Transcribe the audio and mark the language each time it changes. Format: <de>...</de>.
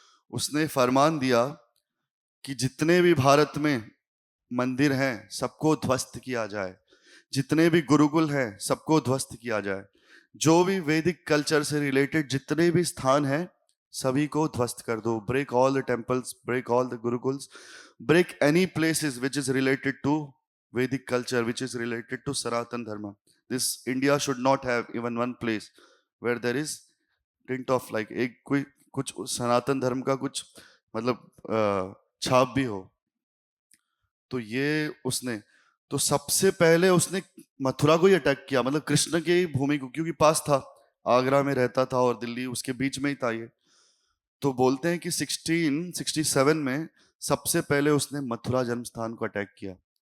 <hi>उसने फरमान दिया कि जितने भी भारत में मंदिर हैं सबको ध्वस्त किया जाए, जितने भी गुरुकुल हैं सबको ध्वस्त किया जाए, जो भी वैदिक कल्चर से रिलेटेड जितने भी स्थान हैं सभी को ध्वस्त कर दो।</hi> <en>Break all the temples, break all the gurukuls, break any places which is related to Vedic culture, which is related to Sanatan Dharma. This India should not have even one place where there is tint of like</en> <hi>एक कोई कुछ सनातन धर्म का कुछ मतलब छाप भी हो। तो ये उसने तो सबसे पहले उसने मथुरा को ही अटैक किया, मतलब कृष्ण की भूमि को, क्योंकि पास था, आगरा में रहता था और दिल्ली उसके बीच में ही था ये। तो बोलते हैं कि 1667 में सबसे पहले उसने मथुरा जन्म स्थान को अटैक किया।</hi>